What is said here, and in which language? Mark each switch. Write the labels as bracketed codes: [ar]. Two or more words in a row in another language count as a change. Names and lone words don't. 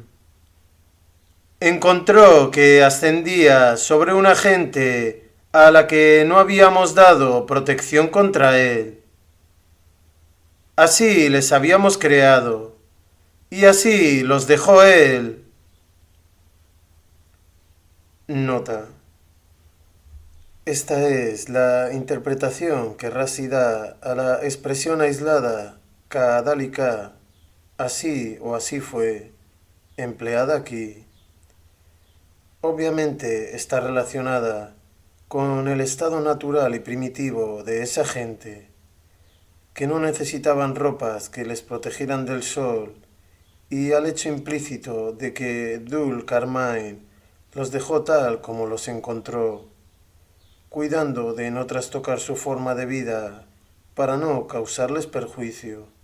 [es] Encontró que ascendía sobre una gente a la que no habíamos dado protección contra él. Así les habíamos creado, y así los dejó él. Nota. Esta es la interpretación que Razi da a la expresión aislada kadalika, así o así fue, empleada aquí. Obviamente está relacionada con el estado natural y primitivo de esa gente, que no necesitaban ropas que les protegieran del sol, y al hecho implícito de que Dul Carmine los dejó tal como los encontró, cuidando de no trastocar su forma de vida para no causarles perjuicio.